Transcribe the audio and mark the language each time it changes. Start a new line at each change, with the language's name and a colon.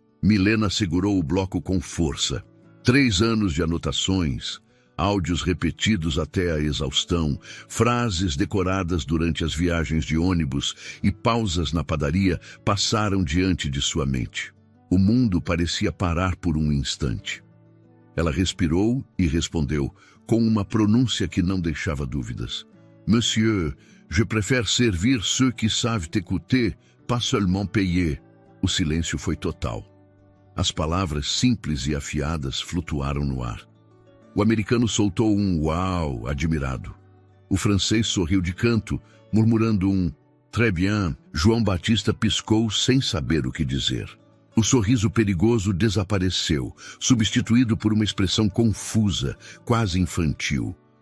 Portuguese: Milena segurou o bloco com força. 3 anos de anotações, áudios repetidos até a exaustão, frases decoradas durante as viagens de ônibus e pausas na padaria passaram diante de sua mente. O mundo parecia parar por um instante. Ela respirou e respondeu, com uma pronúncia que não deixava dúvidas.
French: "Monsieur, je préfère servir ceux qui savent écouter, pas seulement payer."
Portuguese: O silêncio foi total. As palavras simples e afiadas flutuaram no ar. O americano soltou um uau admirado. O francês sorriu de canto, murmurando um
French: très bien.
Portuguese: João Batista piscou sem saber o que dizer. O sorriso perigoso desapareceu, substituído por uma expressão confusa, quase infantil.